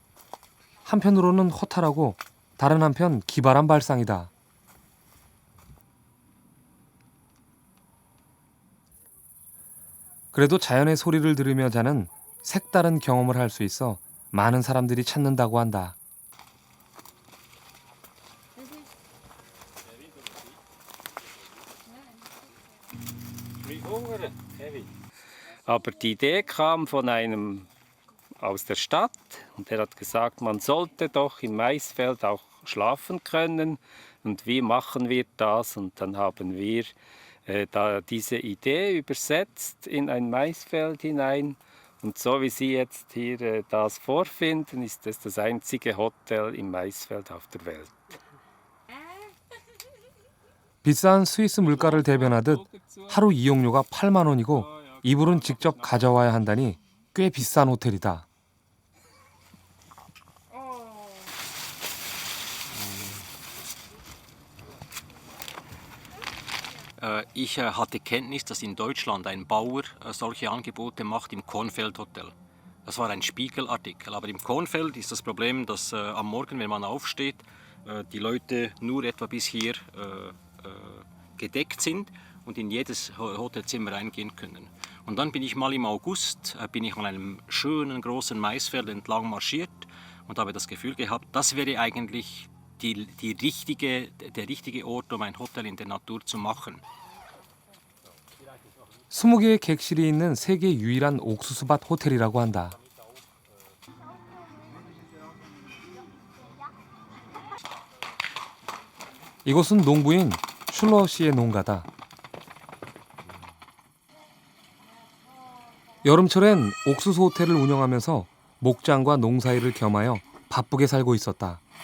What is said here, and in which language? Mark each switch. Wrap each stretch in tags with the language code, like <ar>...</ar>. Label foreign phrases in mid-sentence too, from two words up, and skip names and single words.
<ko>한편으로는 허탈하고 다른 한편 기발한 발상이다. 그래도 자연의 소리를 들으며 자는 색다른 경험을 할 수 있어 많은 사람들이 찾는다고 한다.</ko> <de>Aber die Idee kam von einem aus der Stadt und der hat gesagt, man sollte doch im Maisfeld auch schlafen können. Und wie machen wir das? Und dann haben wir da diese Idee übersetzt in ein Maisfeld hinein. Und so wie Sie jetzt hier das vorfinden, ist es das einzige Hotel im Maisfeld auf der Welt.</de> <ko>비싼 스위스 물가를 대변하듯 하루 이용료가 8만 원이고 이불은 직접 가져와야 한다니 꽤 비싼 호텔이다.</ko> <de>Ich hatte Kenntnis, dass in Deutschland ein Bauer solche Angebote macht im Kornfeld-Hotel. Das war ein Spiegelartikel. Aber im Kornfeld ist das Problem, dass am Morgen, wenn man aufsteht, die Leute nur etwa bis hier gedeckt sind und in jedes Hotelzimmer reingehen können. Und dann bin ich mal im August bin ich an einem schönen großen Maisfeld entlang marschiert und habe das Gefühl gehabt, das wäre eigentlich der richtige Ort, um ein Hotel in der Natur zu machen.</de> <ko>20개의 객실이 있는 세계 유일한 옥수수밭 호텔이라고 한다. 이곳은 농부인 슐러 씨의 농가다. 여름철엔 옥수수 호텔을 운영하면서 목장과 농사일을 겸하여 바쁘게 살고 있었다.</ko>